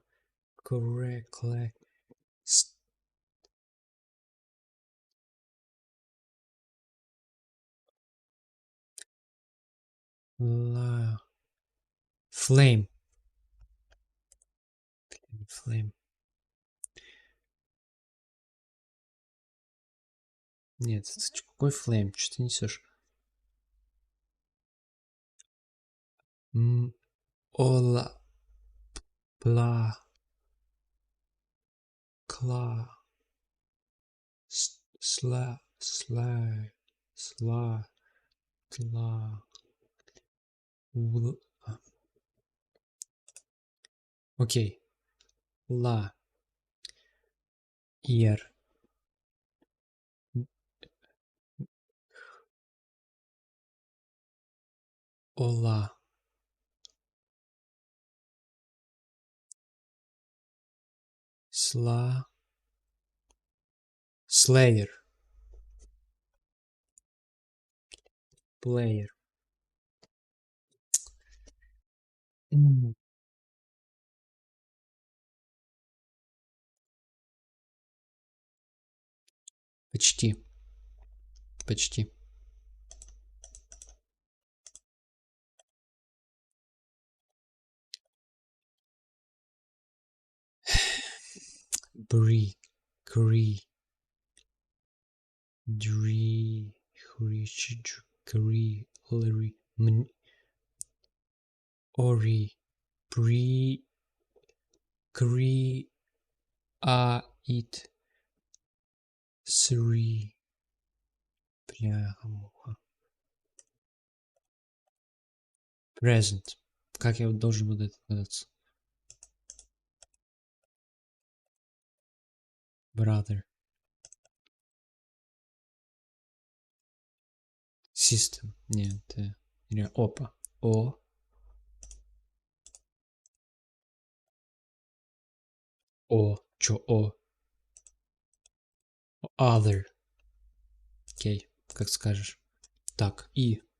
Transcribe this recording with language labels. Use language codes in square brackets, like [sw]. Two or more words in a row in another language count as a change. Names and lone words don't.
[en] Correctly. Ла. Flame. Flame. [ru] Нет, какой flame? Что ты несешь? Ола. Пла. Кла. Сла. Сла. Сла. Тла. Окей. Ла. Ир. Ола. Сла. [en] Slayer. Player. [ru] Почти. Почти. Бри. Кри. Дри. Хрич. Кри. Лри. Ори. Бри. Кри. А. Ит. Сри. Бляха-муха. Present. Как я должен буду это догадаться? [en] Brother. System. [ru] Нет. Опа. О. О. Чё о? Other. Окей, как скажешь. Так, и.